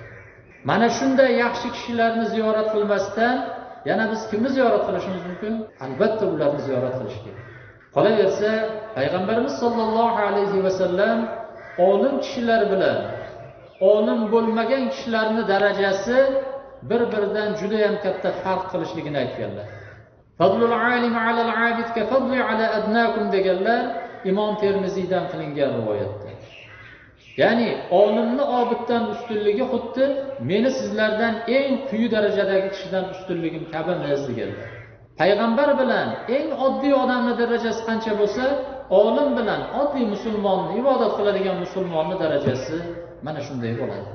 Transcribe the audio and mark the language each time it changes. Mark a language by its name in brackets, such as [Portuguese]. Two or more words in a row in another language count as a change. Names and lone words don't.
[Uzbek] Mana shunday yaxshi kishilarni ziyorat qilmasdan yana biz kimni ziyorat qilishimiz mumkin? Albatta ularni ziyorat qilish kerak. Qolaversa, payg'ambarimiz [Arabic] صلى الله عليه وسلم [Uzbek] olim kishilar bilan olim bo'lmagan kishilarning darajasi bir-biridan juda ham katta farq qilishligini aytganlar. [Arabic] فضل العالم على العابد كفضلي على أدناكم [Uzbek] deganlar Imom Termiziydan qilingan rivoyatda. Ya'ni olimni obiddan ustunligi xuddi meni sizlardan eng quyi darajadagi kishidan ustunligim kabi deganlar. Payg'ambar bilan eng oddiy odamning darajasi qancha bo'lsa, olim bilan oddiy musulmonni, ibodat qiladigan musulmonning darajasi mana shunday bo'ladi.